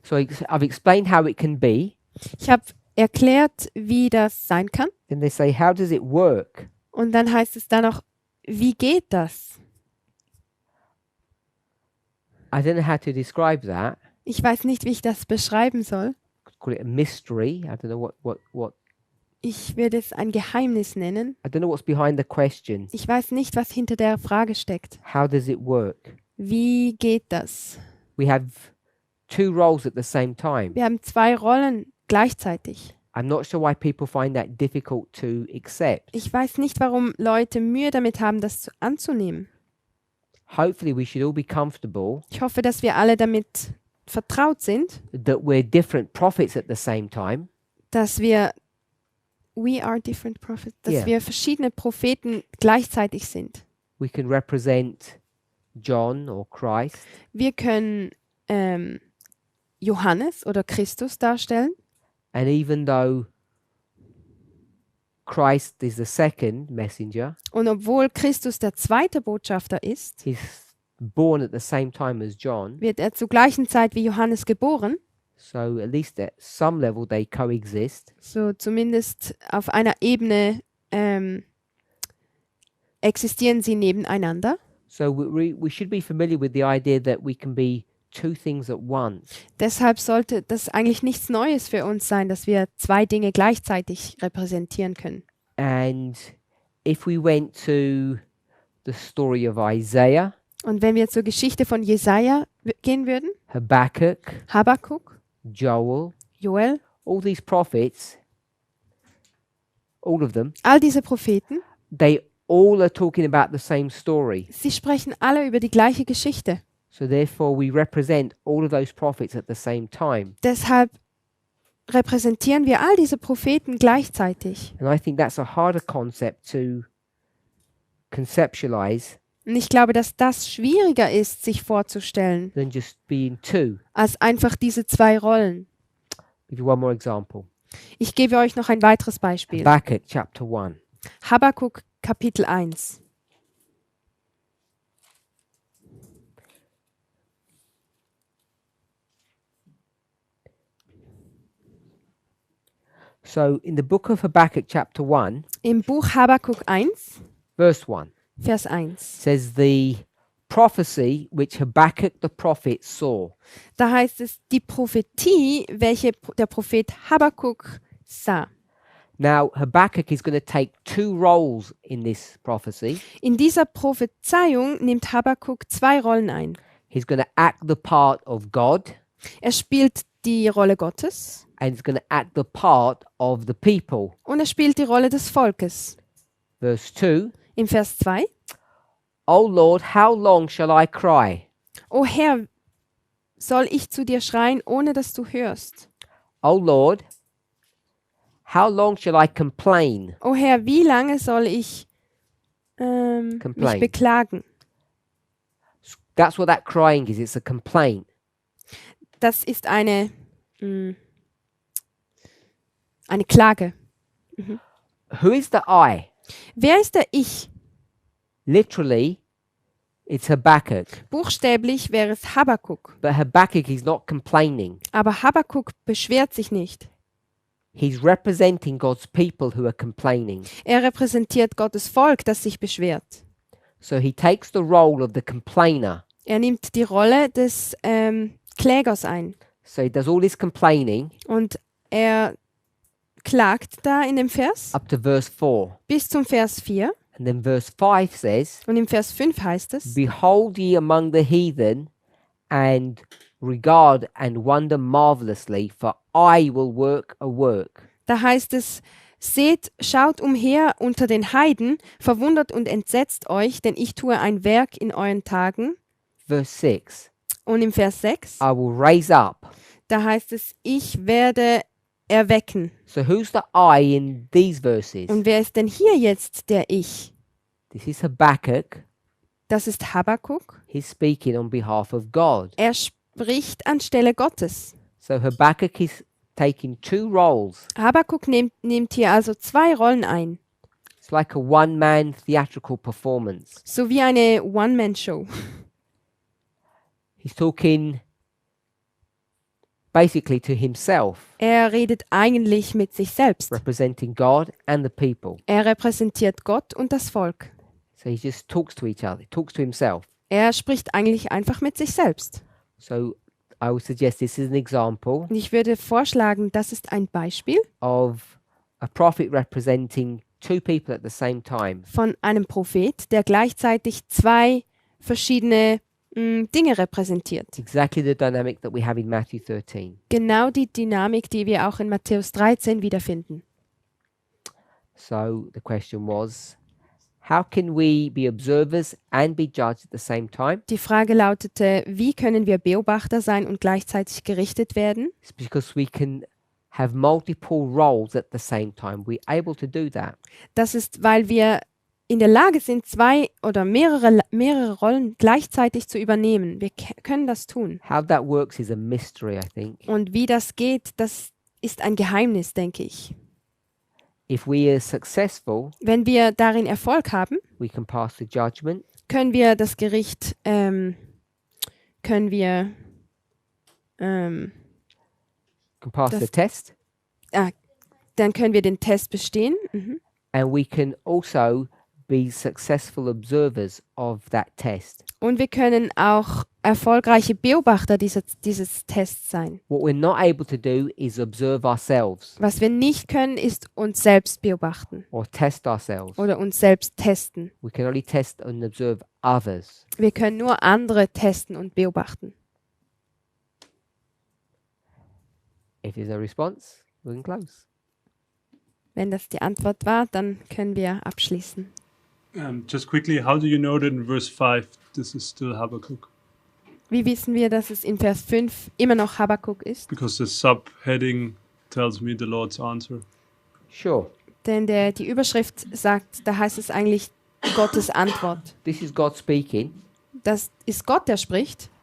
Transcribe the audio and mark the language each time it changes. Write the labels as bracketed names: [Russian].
[English] So I've explained how it can be. [German] Ich habe erklärt, wie das sein kann. [English] Then they say, how does it work? [German] Und dann heißt es dann noch, wie geht das? [English] I don't know how to describe that. [German] Ich weiß nicht, wie ich das beschreiben soll. [English] Could call it a mystery. I don't know what [German] Ich würde es ein Geheimnis nennen. [English] I don't know what's behind the question. [German] Ich weiß nicht, was hinter der Frage steckt. [English] How does it work? [German] Wie geht das? [English] We have two roles at the same time. [German] Wir haben zwei Rollen gleichzeitig. [English] I'm not sure why people find that difficult to accept. [German] Ich weiß nicht, warum Leute Mühe damit haben, das anzunehmen. [English] Hopefully we should all be comfortable [German] Ich hoffe, dass wir alle damit vertraut sind, [English] that we're different prophets at the same time. [German] dass [English] we are different prophets, dass Yeah. [German] wir verschiedene Propheten gleichzeitig sind. [English] We can represent John or Christ, [German] Wir können Johannes oder Christus darstellen. [English] and even though Christ is the second messenger, [German] Und obwohl Christus der zweite Botschafter ist, [English] he's born at the same time as John. [German] wird er zur gleichen Zeit wie Johannes geboren. [English] So at least at some level they coexist. [German] So zumindest auf einer Ebene existieren sie nebeneinander. [English] So we should be familiar with the idea that we can be two things at once. [German] Deshalb sollte das eigentlich nichts Neues für uns sein, dass wir zwei Dinge gleichzeitig repräsentieren können. [English] And if we went to the story of Isaiah, [German] Und wenn wir zur Geschichte von Jesaja gehen würden, [English] Habakkuk, [German] Habakuk, [English] Joel, [German] Joel, [English] all these prophets, all of them, [German] all diese Propheten, [English] they all are talking about the same story. [German] sie sprechen alle über die gleiche Geschichte. [English] So therefore we represent all of those prophets at the same time. [German] Deshalb repräsentieren wir all diese Propheten gleichzeitig. [English] And I think that's a harder concept to conceptualize [German] Und ich glaube, dass das schwieriger ist, sich vorzustellen, [English] than just being two. [German] als einfach diese zwei Rollen. [English] Give you one more example. [German] Ich gebe euch noch ein weiteres Beispiel. [English] Habakkuk chapter 1. [German] Habakuk Kapitel 1. [English] So in the book of Habakkuk chapter 1, [German] Im Buch Habakuk 1, [English] verse 1, [German] Vers 1. [English] says the prophecy which Habakkuk the prophet saw. [German] Da heißt es, die Prophetie, welche der Prophet Habakuk sah. [English] Now Habakkuk is going to take two roles in this prophecy. [German] In dieser Prophezeiung nimmt Habakuk zwei Rollen ein. [English] He's going to act the part of God [German] Er spielt die Rolle Gottes [English] and he's going to act the part of the people. [German] und er spielt die Rolle des Volkes. [English] Verse 2, [German] Im Vers 2. [English] O Lord, how long shall I cry? [German] O Herr, soll ich zu dir schreien, ohne dass du hörst? [English] O Lord, how long shall I complain? [German] O Herr, wie lange soll ich mich [English] Complain. [German] beklagen? [English] That's what that crying is. It's a complaint. [German] Das ist eine Klage. [English] Who is the I? [German] Wer ist der Ich? [English] Literally, it's Habakkuk. [German] Buchstäblich wäre es Habakuk. [English] But Habakkuk is not complaining. [German] Aber Habakuk beschwert sich nicht. [English] He's representing God's people who are complaining. [German] Er repräsentiert Gottes Volk, das sich beschwert. [English] So he takes the role of the complainer. [German] Er nimmt die Rolle des Klägers ein. [English] So he does all this complaining [German] Und er klagt da in dem Vers [English] up to verse 4. [German] bis zum Vers 4. [English] And then verse 5 says, [German] Und im Vers 5 heißt es, [English] Behold ye among the heathen, and regard and wonder marvelously, for I will work a work. [German] da heißt es, seht, schaut umher unter den Heiden, verwundert und entsetzt euch, denn ich tue ein Werk in euren Tagen. [English] Verse 6, [German] Und im Vers 6, [English] I will raise up. [German] da heißt es, ich werde erwecken. [English] So who's the I in these verses? [German] Und wer ist denn hier jetzt der Ich? [English] This is Habakkuk. [German] Das ist Habakuk. [English] He's speaking on behalf of God. [German] Er spricht anstelle Gottes. [English] So Habakkuk is taking two roles. [German] Habakuk nimmt hier also zwei Rollen ein. [English] It's like a one-man theatrical performance. [German] So wie eine One-Man-Show. [English] He's talking basically to himself, [German] Er redet eigentlich mit sich selbst. [English] representing God and the people. [German] Er repräsentiert Gott und das Volk. [English] So he just talks to each other, talks to himself. [German] Er spricht eigentlich einfach mit sich selbst. [English] So I would suggest this is an example [German] Und ich würde vorschlagen, das ist ein Beispiel [English] of a prophet representing two people at the same time. [German] von einem Prophet, der gleichzeitig zwei verschiedene Dinge repräsentiert. [English] Exactly the dynamic that we have in Matthew 13. [German] Genau die Dynamik, die wir auch in Matthäus 13 wiederfinden. [English] So the question was, how can we be observers and be judged at the same time? [German] Die Frage lautete, wie können wir Beobachter sein und gleichzeitig gerichtet werden? [English] It's because we can have multiple roles at the same time. We're able to do that. [German] Das ist, weil wir in der Lage sind, zwei oder mehrere Rollen gleichzeitig zu übernehmen. Wir können das tun. [English] How that works is a mystery, I think. [German] Und wie das geht, das ist ein Geheimnis, denke ich. [English] If we are successful, [German] wenn wir darin Erfolg haben, [English] we can pass the judgment. [German] können wir das Gericht, können wir [English] Can pass the [German] Das- [English] test, [German] dann können wir den Test bestehen. Mhm. [English] and we can also be successful observers of that test. [German] Und wir können auch erfolgreiche Beobachter dieses Tests sein. [English] What we're not able to do is observe ourselves [German] Was wir nicht können, ist uns selbst beobachten [English] or test ourselves. [German] oder uns selbst testen. [English] We can only test and observe others. [German] Wir können nur andere testen und beobachten. [English] If there's no response, we can close. [German] Wenn das die Antwort war, dann können wir abschließen. [English] Just quickly, how do you know that in verse 5 this is still Habakkuk? [German] Wie wissen wir, dass es in Vers 5 immer noch Habakuk ist? [English] Because the subheading tells me the Lord's answer. Sure. [German] Denn die Überschrift sagt, da heißt es eigentlich Gottes Antwort. [English] This is God speaking. [German] Das ist Gott, der spricht.